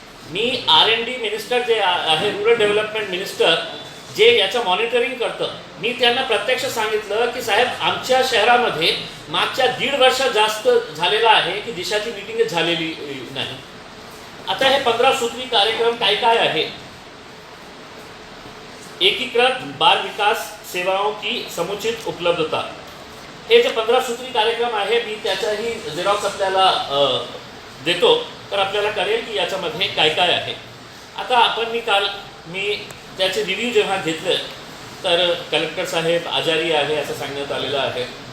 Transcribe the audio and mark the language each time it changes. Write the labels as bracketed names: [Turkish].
[Marathi] मी R&D minister जे आहे, rural development minister, जे याचं मॉनिटरिंग करतं, मी त्यांना प्रत्यक्ष सांगितलं की साहेब आमच्या शहरामध्ये मागच्या 1.5 वर्ष जास्त झालेला आहे की दिशाची मीटिंग झालेली नाही. आता हे 15 सूत्री कार्यक्रम काय आहे? [Hindi] एकीकृत बाल विकास सेवाओं की समुचित उपलब्धता. [Marathi] हे जे 15 सूत्री कार्यक्रम आहे मी त्याचाही झेरॉक्स आपल्याला देतो तर आपल्याला कळेल की याच्यामध्ये काय आहे. आता मी त्याचे रिव्ह्यू जेव्हा घेतले तर कलेक्टर साहेब आजारी आहे असं सांगण्यात आलेलं आहे.